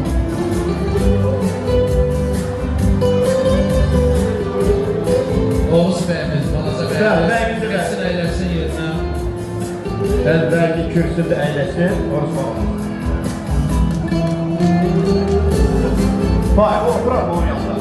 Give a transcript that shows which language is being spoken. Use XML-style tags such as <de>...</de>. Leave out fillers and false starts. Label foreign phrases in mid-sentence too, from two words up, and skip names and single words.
<az>Oğuz bəyimiz, balaca bəyimiz. Gəlsin, əyləsin yerinə. Belki kürsüde əyləsin.</az> <tr>Orası bakalım. Vay, o bırak onu yapalım.</tr>